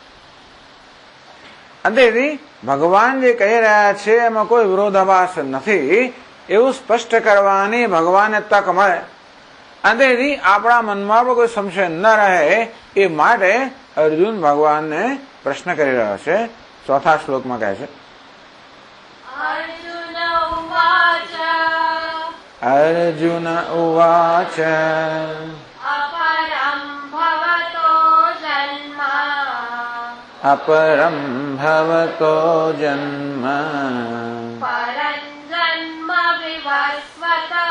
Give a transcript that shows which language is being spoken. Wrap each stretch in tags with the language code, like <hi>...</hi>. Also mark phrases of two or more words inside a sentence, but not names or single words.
<gu>અંતેથી ભગવાન જે કહી રહ્યા છે એમાં કોઈ વિરોધાભાસ નથી એવું સ્પષ્ટ કરવાની ભગવાનને તક મળે. અંતેથી આપણા મનમાં પણ કોઈ સંશય ન રહે એ માટે અર્જુન ભગવાનને પ્રશ્ન કરી રહ્યો છે. ચોથા શ્લોકમાં કહે છે,</gu> <sa>अर्जुन उवाच अर्जुन उवाच अपरं भवतो जन्म अपरं भवतो जन्म परं जन्म विवस्वतः</sa>